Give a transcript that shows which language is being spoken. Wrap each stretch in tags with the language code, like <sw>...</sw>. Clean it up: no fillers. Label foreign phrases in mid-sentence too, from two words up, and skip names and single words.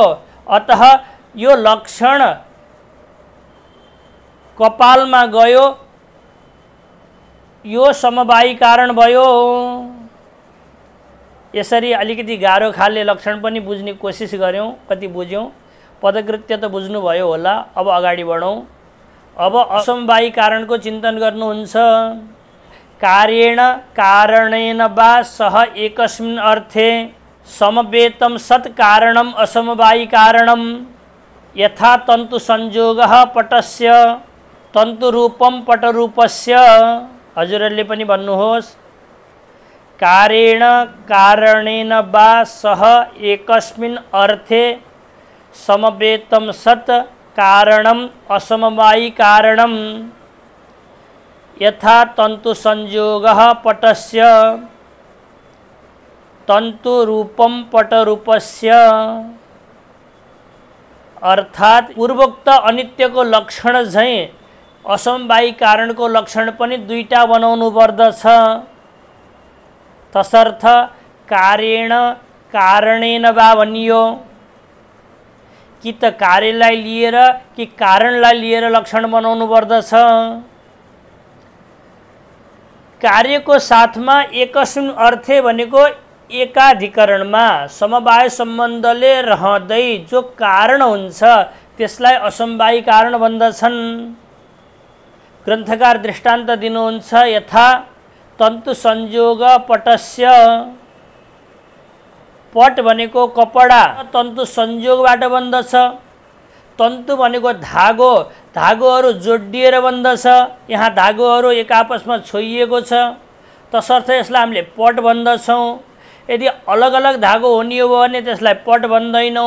<ne>अतः यो लक्षण कपालमा गयो, यो समवायी कारण भयो। यसरी अलिकति गाह्रो खाले लक्षण पनि बुझ्ने कोसिस गऱ्यौँ, कति बुझ्यौँ। पदकृत्य त बुझ्नुभयो होला। अब अगाडि बढौँ। अब असमवायी कारणको चिन्तन गर्नुहुन्छ।</ne> <sa>कार्येण कारणेन वा सह एकस्मिन् अर्थे समवेतं सत् कारणम् असमवायी कारणम्। यथा तन्तु संयोगः पटस्य तन्तुरूपं पटरूपस्य।</sa> <ne>हजुरहरूले पनि भन्नुहोस्।</ne> <sa>कार्येण कारणेन वा सह एकस्मिन् अर्थे समवेतं सत् कारणम् असमवायी कारणम्। यथा तन्तु संयोगः पटस्य तन्तुरूपं पटरूपस्य।</sa> <ne>अर्थात् पूर्वोक्त अनित्यको लक्षण झैँ असमवायी कारणको लक्षण पनि दुईटा बनाउनु पर्दछ। तसर्थ</ne> <sa>कार्येण कारणेन वा</sa> <ne>भनियो। कि त कार्यलाई लिएर कि कारणलाई लिएर लक्षण बनाउनु पर्दछ। कार्यको साथमा</ne> <sa>एकस्मिन् अर्थे</sa> <ne>भनेको एकाधिकरणमा समवाय सम्बन्धले रहँदै जो कारण हुन्छ त्यसलाई असमवायी कारण भन्दछन्। ग्रन्थकार दृष्टान्त दिनुहुन्छ।</ne> <sa>यथा तन्तु संयोग पटस्य।</sa> <ne>पट भनेको कपडा तन्तु संयोगबाट बन्दछ। तन्तु भनेको धागो, धागोहरू जोडिएर बन्दछ। यहाँ धागोहरू एक आपसमा छोइएको छ। तसर्थ यसलाई हामीले पट भन्दछौँ। यदि अलग अलग धागो हुने हो भने त्यसलाई पट भन्दैनौँ।</ne>